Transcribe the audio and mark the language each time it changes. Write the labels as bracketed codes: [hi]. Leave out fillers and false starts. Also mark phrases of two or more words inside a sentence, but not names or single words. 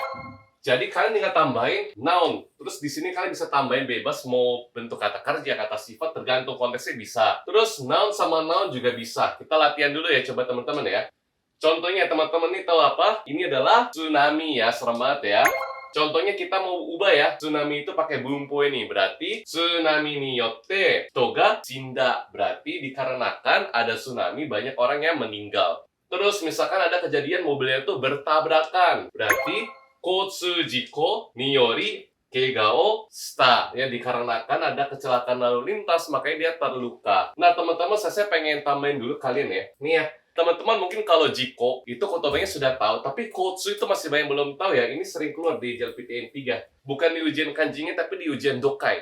[id] Jadi kalian tinggal tambahin noun. Terus di sini kalian bisa tambahin bebas mau bentuk kata kerja, kata sifat, tergantung konteksnya bisa. Terus noun sama noun juga bisa. Kita latihan dulu ya, coba teman-teman ya. Contohnya teman-teman nih tahu apa? Ini adalah tsunami ya, serem banget ya. Contohnya kita mau ubah ya, tsunami itu pakai bumpo ini. [ja] Berarti 津波によってとが死んだ. [id] Berarti dikarenakan ada tsunami, banyak orang yang meninggal. Terus misalkan ada kejadian mobilnya itu bertabrakan. [ja] Berarti 交通事故により怪我をした, [id] ya, dikarenakan ada kecelakaan lalu lintas makanya dia terluka. Nah teman-teman, saya pengen tambahin dulu kalian ya. Nih ya, teman-teman mungkin kalau jiko itu kotobanya sudah tahu, tapi kotsu itu masih banyak belum tahu ya. Ini sering keluar di JLPTN 3. Bukan di ujian kanjinya, tapi di ujian dokai.